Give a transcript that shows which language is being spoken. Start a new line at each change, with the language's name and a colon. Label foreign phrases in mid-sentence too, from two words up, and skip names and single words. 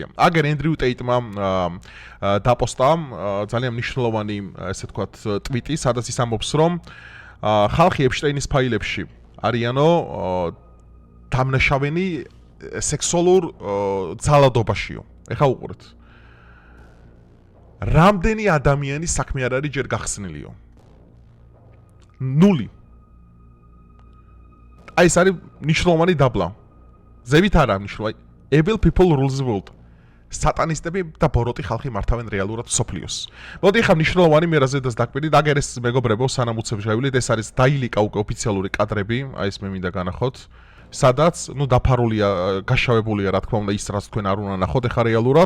Georgian: აგერ ენდრიუ ტეიტმა დაპოსტა ძალიან მნიშვნელოვანი, ესე ვთქვათ, ტვიტი, სადაც ის ამბობს, რომ ხალხი ეპშტეინის ფაილებში არიანო დამნაშავენი სექსუალურ ძალადობაშიო. ეხლა უყურეთ. რამდენი ადამიანის საქმე არ არის ჯერ გახსნილიო? 0. აი ეს არის მნიშვნელოვანი დაბლა. ზევით არა მნიშვნელოვანი.
English: Evil people rules the world.
Georgian: სატანისტები და ბოროტი ხალხი მართავენ რეალურად მსოფლიოს. მოდი ახლა მნიშვნელოვანი მე რაზედაც დაკვირდით, აგერ ეს მეგობრებო, სანამ უცებ შევივლით, ეს არის დაილიკა უკვე ოფიციალური კადრები, აი ეს მე მინდა განახოთ, სადაც, დაფარულია, გაშავებულია, რა თქმა უნდა, ის რაც თქვენ არ უნდა ნახოთ ახლა რეალურად.